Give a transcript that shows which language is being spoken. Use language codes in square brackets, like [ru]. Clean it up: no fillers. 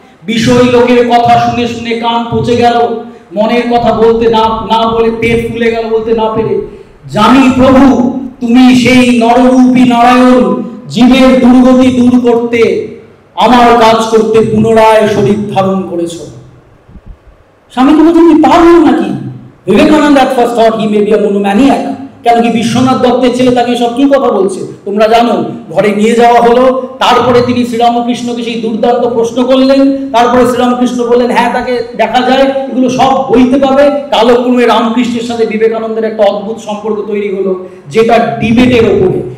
[bn] বিষয় লোকের কথা শুনে শুনে কান পচে গেল, মনের কথা বলতে না বলে পেট ফুলে গেল বলতে না পেরে। জানি প্রভু, তুমি সেই নররূপী নারায়ণ, জীবের দুর্গতি দূর করতে, আমার কাজ করতে পুনরায় শরীর ধারণ করেছ। স্বামী তুমি পারো নাকি? [en] Vivekananda at first thought he may be a monomaniac। [bn] কেন কি বিশ্বনাথ দত্তের ছেলে তাকে সব কি কথা বলছে তোমরা জানো। ঘরে নিয়ে যাওয়া হলো, তারপরে তিনি শ্রীরামকৃষ্ণকে সেই দুর্দান্ত প্রশ্ন করলেন। তারপরে শ্রীরামকৃষ্ণ বললেন, হ্যাঁ তাকে দেখা যায়, এগুলো সব বইতে পাবে। কালক্রমে রামকৃষ্ণের সাথে বিবেকানন্দের একটা অদ্ভুত সম্পর্ক তৈরি হলো, যেটা ডিবেটের ওপরে।